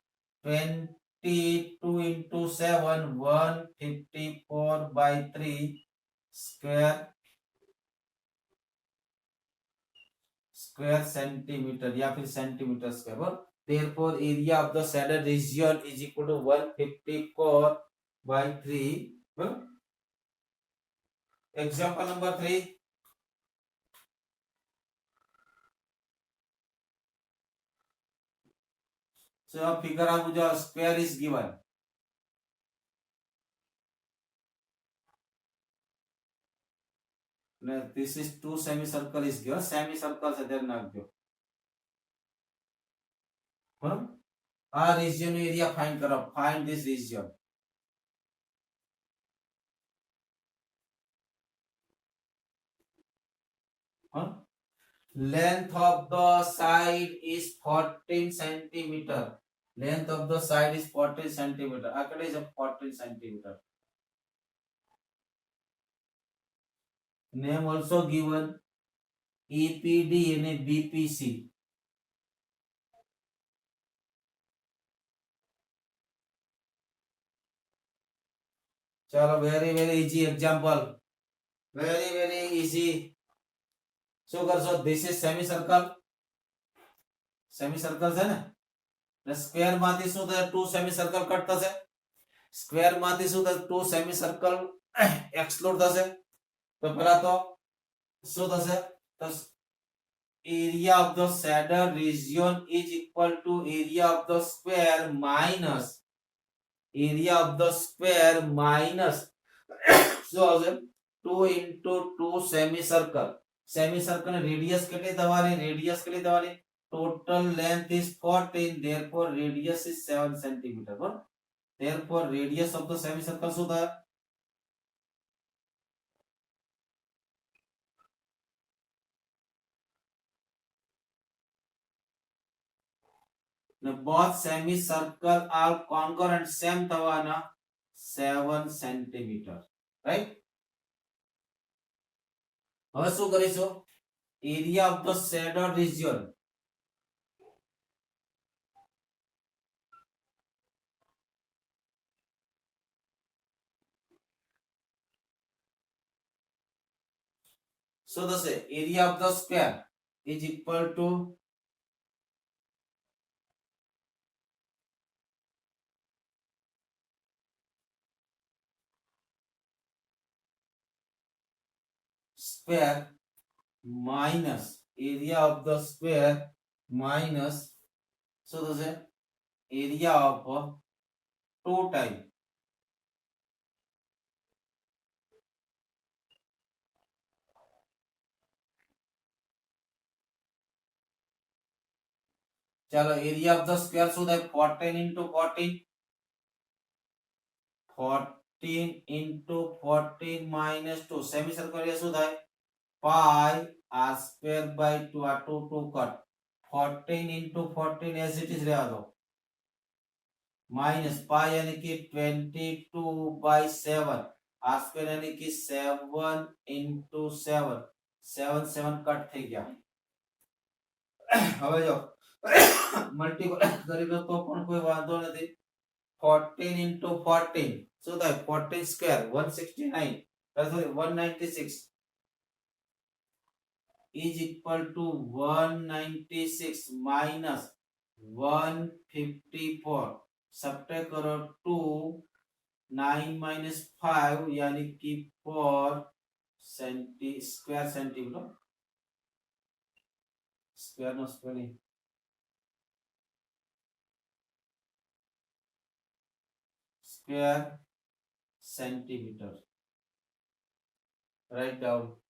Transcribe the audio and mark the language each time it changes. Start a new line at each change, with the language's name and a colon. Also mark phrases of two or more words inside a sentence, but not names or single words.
English: 22 into 7 154 by 3 square centimeter
Hindi: या फिर
English: centimeter square बराबर therefore area of the shaded region is equal to 154 by 3 बराबर example number 3 so figure out the square is given this is two semicircle is given semicircle
Hindi: से ध्यान रखो बराबर
English: આ region area find करो find this region length of the side is 14 centimeter length of the side is 14 centimeter
Gujarati: આ કેટલી છે
English: 14 centimeter name also given EPD and BPC चलो very easy example very easy
Gujarati: શું કરશો
English: this is semicircle
Gujarati: છે ને સ્ક્વેર માંથી શું થશે 2
English: semicircle cut
Gujarati: થશે સ્ક્વેર માંથી શું થશે 2
English: semicircle exclude
Gujarati: થશે તો પહેલા તો શું થશે તો
English: area of the shaded region is equal to area of the square minus area of the square minus
Gujarati: શું આવશે
English: 2 into 2 semicircle
Gujarati: ની રેડિયસ કેટલી થવાની
English: total length is 14 therefore radius is 7 centimeter બરાબર therefore radius of the semicircle
Gujarati: શું થાય
English: both semicircle are congruent same થવાના 7 centimeter right
Gujarati: હવે શું કરીશું
English: area of the shaded region so the area of the square is equal to square minus area of the square minus so the area of 2 times चलो area of the square
Gujarati: શું થાય
English: 14 into 14 14 into 14 minus 2 semicircle area
Gujarati: શું થાય
English: pi r square by 2 આ 2 2 કટ 14 into 14 as it is
Gujarati: રહેવા દો
English: minus pi
Hindi: यानी कि
English: 22 by 7 r square
Hindi: यानी कि
English: 7 into 7 7 7
Gujarati: કટ થઈ ગયા હવે જો મલ્ટીપલ કરી લો તો પણ કોઈ વાંધો નથી 14 into 14 શું થાય 14 સ્ક્વેર 169 sorry 196
English: is equal to 196 minus 154
Hindi: सब्ट्रैक्ट करो
English: 2 9 minus 5
Hindi: यानी कि
English: 4 square centimeter square no spelling square centimeter write down